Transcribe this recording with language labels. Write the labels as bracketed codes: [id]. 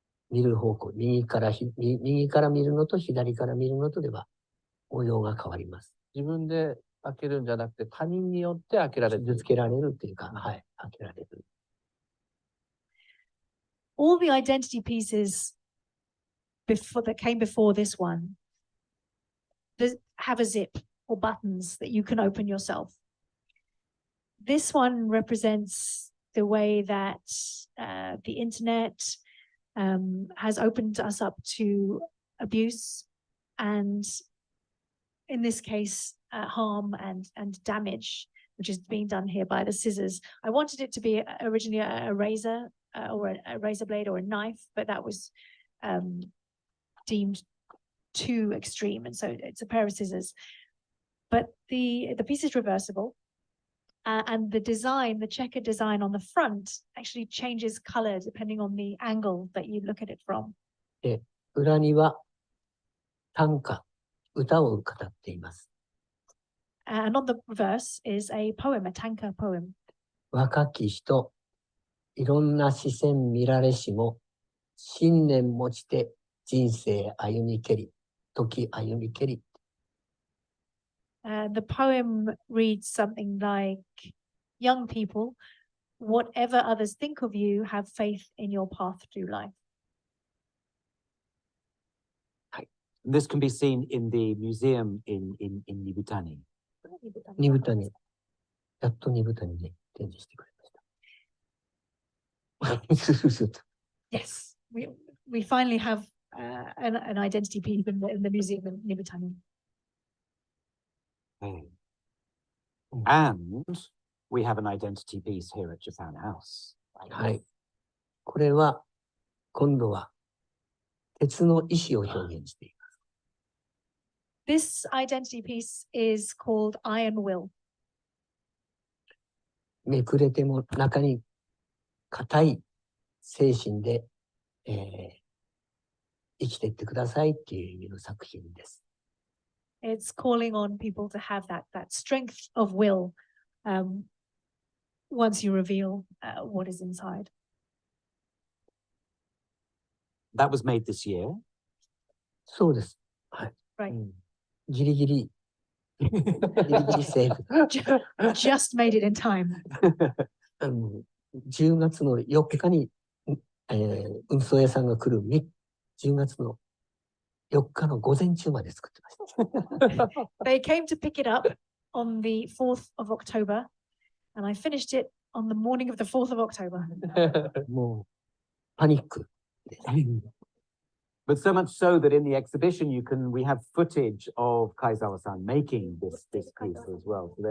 [ja] 見る方向、右から見るのと左から見るのとでは模様が変わります。自分で開けるんじゃなくて他人によって開けられる。傷つけられるっていうか、はい、開けられる。 [en] All the identity pieces that came before this one have a zip or buttons that you can open yourself. This one represents the way that the internet has opened us up to abuse and, in this case, harm and damage, which is being done here by the scissors. I wanted it to be originally a razor or a razor blade or a knife, but that was deemed too extreme, and so it's a pair of scissors. But the piece is reversible. And the design, the checkered design on the front actually changes color depending on the angle that you look at it from. [ja] で、裏には短歌、歌を語っています。 [en] And on the reverse is a poem, a tanka poem. [ja] 若き人、いろんな視線見られしも、信念持ちて人生歩みけり、時歩みけり。 [en] The poem reads something like, young people, whatever others think of you, have faith in your path through life. This can be seen in the museum in Nibutani. [ja] ニブタニ。やっとニブタニで展示してくれました。 [en] Yes, we finally have an identity piece in the museum in Nibutani. And we have an identity piece here at Japan House. [ja] はい。これは、今度は、鉄の意志を表現しています。 [en] This identity piece is called Iron Will. [ja] めくれても中に固い精神で、生きていってくださいっていう意味の作品です。 [en] It's calling on people to have that strength of will once you reveal what is inside. That was made this year. [ja] そうです。はい。 [en] Right. [ja] ギリギリセーフ。 [en] Just made it in time. [ja] 10月の4日に、運送屋さんが来る10月の4日の午前中まで作ってました。 [en] They came to pick it up on the 4th of October, and I finished it on the morning of the 4th of October. [ja] もうパニック。 [en] But so much so that in the exhibition we have footage of Kaizawa-san making this piece as well.